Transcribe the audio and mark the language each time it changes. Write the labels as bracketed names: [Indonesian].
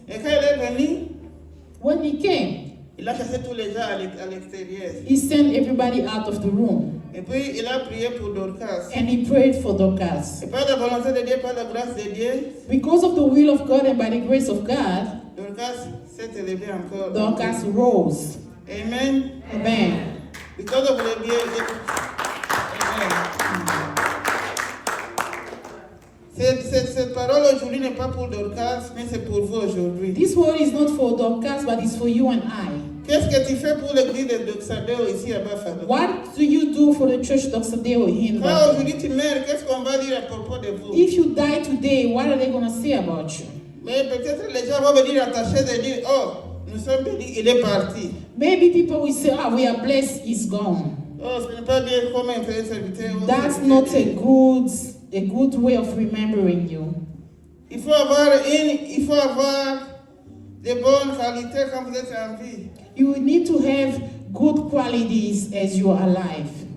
[French] Et quand elle est venue, [English] When he came, [French] il a chassé tous les gens à l'extérieur. [English] he sent everybody out of the room. [French] Et puis il a prié pour Dorcas. [English] And he prayed for Dorcas. [French] Et par la volonté de Dieu, par la grâce de Dieu, [English] Because of the will of God and by the grace of God, [French] Dorcas s'est élevée encore. [English] Dorcas rose. Amen. Amen. Because of the Amen. [French] Cette parole aujourd'hui n'est pas pour Dorcas, mais c'est pour vous aujourd'hui. [English] This word is not for Dorcas, but it's for you and I. [French] Qu'est-ce que tu fais pour l'église de Doxadeo ici à Buffalo? [English] What do you do for the church Doxadeo here in [French] Quand [English] Buffalo? [French] aujourd'hui tu meurs, qu'est-ce qu'on va dire à propos de vous? [English] If you die today, what are they going to say about you? [French] Mais peut-être les gens vont venir attacher et dire, oh, nous sommes bénis, il est parti. [English] Maybe people will say, ah, we are blessed, he's gone. [French] Oh, ce n'est pas bien comme un frère serviteur. [English] That's not a good way of remembering you. [French] Il faut avoir de bonnes qualités quand vous êtes en vie. [English] You need to have good qualities as you are alive.